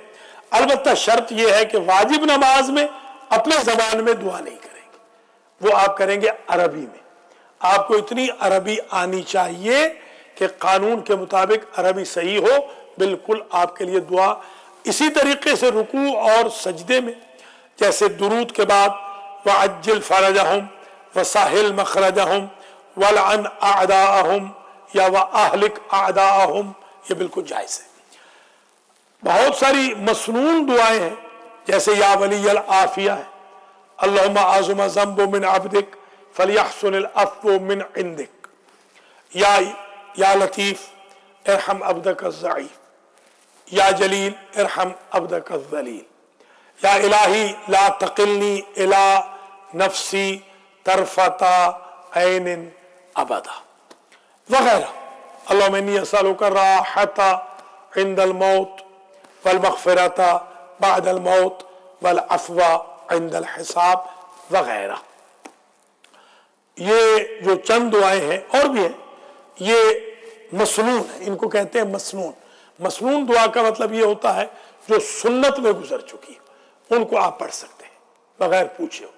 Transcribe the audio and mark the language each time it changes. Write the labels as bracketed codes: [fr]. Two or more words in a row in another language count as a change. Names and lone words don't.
[ur] البتہ شرط یہ ہے کہ واجب نماز میں اپنے زبان میں دعا نہیں کریں گے، وہ آپ کریں گے عربی میں. آپ کو اتنی عربی آنی چاہیے کہ قانون کے مطابق عربی صحیح ہو، بالکل آپ کے لیے دعا. اسی طریقے سے رکوع اور سجدے میں، جیسے درود کے بعد [ar] وعجل فرجهم وسهل مخرجهم والعن أعداءهم [ur] یا [ar] وأهلك أعداءهم, [ur] یہ بالکل جائز ہے. بہت ساری مسنون دعائیں ہیں، جیسے [ar] يا ولي العافية [ur] ہے, [ar] اللهم عظم الذنب من عبدك فليحسن العفو من عندك، يا لطيف ارحم عبدك الضعيف، يا جليل ارحم عبدك الذليل، يا إلهي لا تكلني إلى نفسي طرفة عين أبدا وغیرہ. اللهم إني أسألك الراحة عند الموت والمغفرة بعد الموت والعفو عند الحساب وغیرہ. [ur] یہ جو چند دعائیں ہیں، اور بھی ہیں، یہ مسنون ہے، ان کو کہتے ہیں مسنون. مسنون دعا کا مطلب یہ ہوتا ہے جو سنت میں گزر چکی، ان کو آپ پڑھ سکتے ہیں بغیر پوچھے ہوئے.